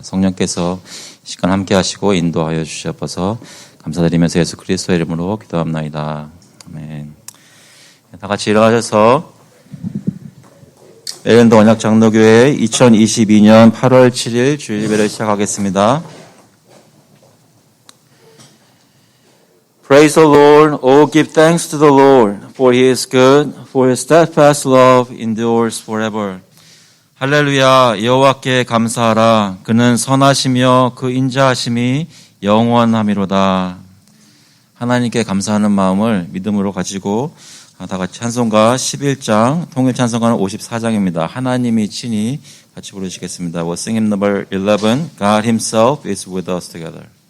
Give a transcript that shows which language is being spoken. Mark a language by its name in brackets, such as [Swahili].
[Korean] 성령께서 이 시간 함께 하시고 인도하여 주시옵소서. 감사드리면서 예수 그리스도의 이름으로 기도합나이다. 아멘. 다 같이 일어나셔서 메릴랜드 언약장로교회 2022년 8월 7일 주일 예배를 시작하겠습니다. [English] Praise the Lord. Oh, give thanks to the Lord, for He is good, for His steadfast love endures forever. [Korean] 할렐루야, 여호와께 감사하라. 그는 선하시며 그 인자하심이 영원함이로다. 하나님께 감사하는 마음을 믿음으로 가지고 다 같이 찬송가 11장, 통일 찬송가는 54장입니다. 하나님이 친히 같이 부르시겠습니다. [English] We'll sing hymn number 11. God Himself is with us together.